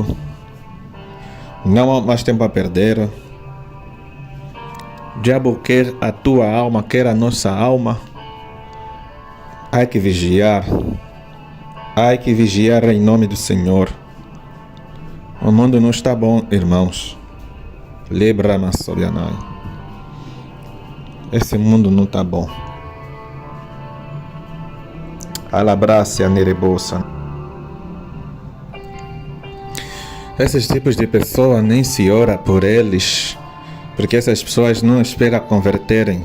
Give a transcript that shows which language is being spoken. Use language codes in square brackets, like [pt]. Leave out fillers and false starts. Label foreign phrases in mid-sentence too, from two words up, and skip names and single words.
[pt] Não há mais tempo a perder. O diabo quer a tua alma, quer a nossa alma. Há que vigiar. Há que vigiar em nome do Senhor. O mundo não está bom, irmãos. Lebra-ma sobianai. Esse mundo não está bom. Alabraça nerebosa. Esses tipos de pessoas nem se ora por eles, porque essas pessoas não esperam converterem.